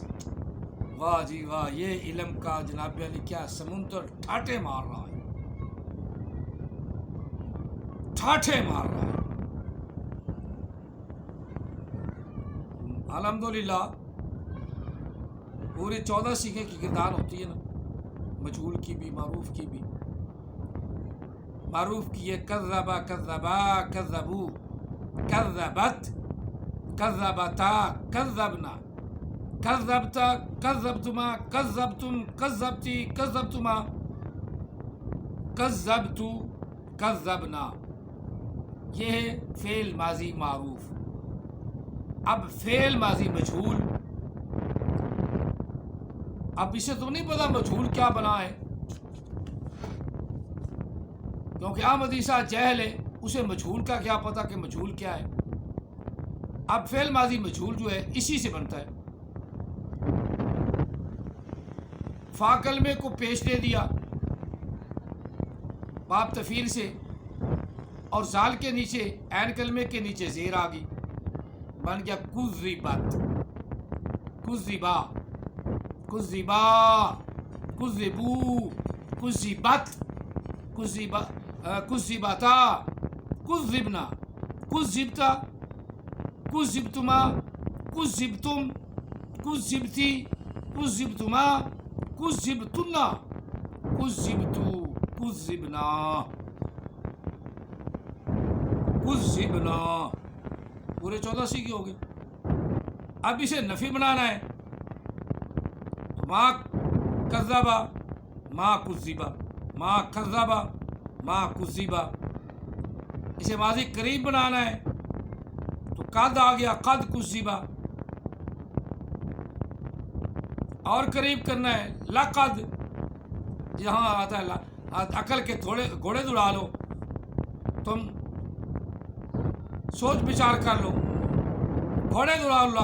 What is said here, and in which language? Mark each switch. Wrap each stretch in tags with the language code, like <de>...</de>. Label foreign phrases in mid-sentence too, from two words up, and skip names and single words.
<ur>واہ جی واہ، یہ علم کا جناب علی کیا سمندر ٹھاٹھے مار رہا ہے، ٹھاٹھے مار رہا ہے۔ الحمدللہ پوری 14 سیکھیں کی گردان ہوتی ہے نا، مجہول کی بھی، معروف کی بھی۔ معروف کی ہے</ur> <ar>کذبا کذبا کذبو، کذبت کذبتا کذبنا، کذبتا کذبتما کذبتم کذبتی کذبتما کذبتو کذبنا،</ar> <ur>یہ ہے فعل ماضی معروف۔ اب فعل ماضی مجہول، اب اسے تو نہیں پتا مجہول کیا بنا ہے، کیونکہ احمد عیسیٰ جہل ہے، اسے مجہول کا کیا پتا کہ مجہول کیا ہے۔ اب فعل ماضی مجہول جو ہے اسی سے بنتا ہے۔ فا کلمے کو پیش دے دیا باب تفعیل سے، اور زال کے نیچے عین کلمے کے نیچے زیر آ گئی، بن گیا</ur> <ar>کذبت، کذبا، کذبا، کذبو، کذبت، کذبتا، کذبنا، کذبتا، کذبتما، کذبتم، کذبتی، کذبتما، کذبتنا، کذبتو، کذبنا، کذبنا،</ar> <ur>پورے 14 سیکھے ہو گئے۔ اب اسے نفی بنانا ہے تو</ur> <ar>ما کذبا ما کذبا، ما کذبا ما کذبا.</ar> <ur>اسے ماضی قریب بنانا ہے تو قد آ گیا</ur> <ar>قد کذبا،</ar> <ur>اور قریب کرنا ہے لقد. جہاں آتا ہے عقل کے تھوڑے گھوڑے دوڑا لو، تم سوچ بچار کر لو، گھوڑے دوڑا لو.</ur>